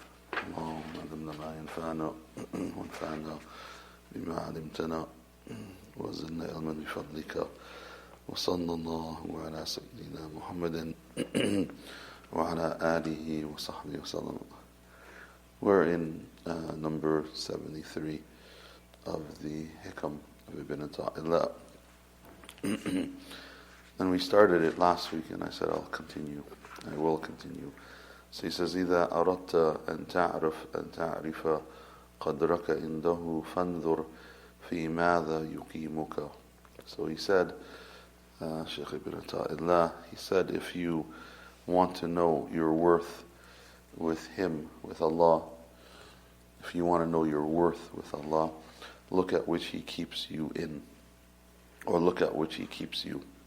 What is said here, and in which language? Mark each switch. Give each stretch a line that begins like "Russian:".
Arabic: اللهم علمنا ما ينفعنا وانفعنا بما علمتنا وزدنا علما بفضلك وصلى الله على سيدنا محمد وعلى آله وصحبه وسلم.
English: We're in number 73 of the Hikam of Ibn Ata'illah. And we started it last week, and I said I will continue. So he says,
Arabic: إذا أردت أن تعرف قدرك عنده فانظر في ماذا يقيمك.
English: So he said, Shaykh Ibn Ata'illah, he said, if you want to know your worth with him, with Allah, if you want to know your worth with Allah, look at which he keeps you in, or look at which he keeps you.